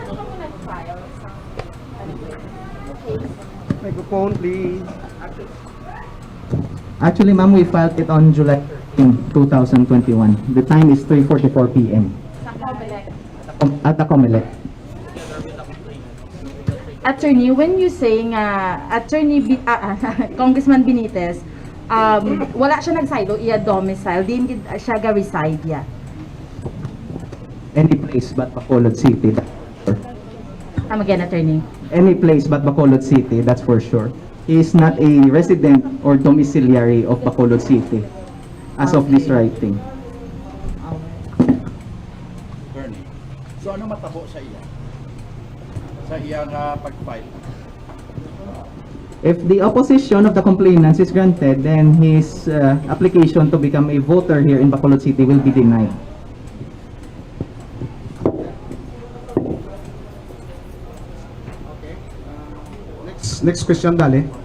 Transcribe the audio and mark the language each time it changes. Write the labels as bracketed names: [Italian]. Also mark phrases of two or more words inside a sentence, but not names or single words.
[English] Microphone, please. Actually, ma'am, we filed it on July 13, 2021. The time is 3:44 p.m. At the COMELEC. Attorney, when you saying Congressman Benitez, [Hiligaynon] wala siya nagsaylo iya domicile, din siya ga-reside ya. [English] Any place but Bacolod City. Come again, attorney. Any place but Bacolod City, that's for sure. He is not a resident or domiciliary of Bacolod City as of this writing. [Hiligaynon] Bernie. So ano matabo sa iya? Sa iyang pag-file? [English] If the opposition of the complainants is granted, then his application to become a voter here in Bacolod City will be denied. Next question, Dali.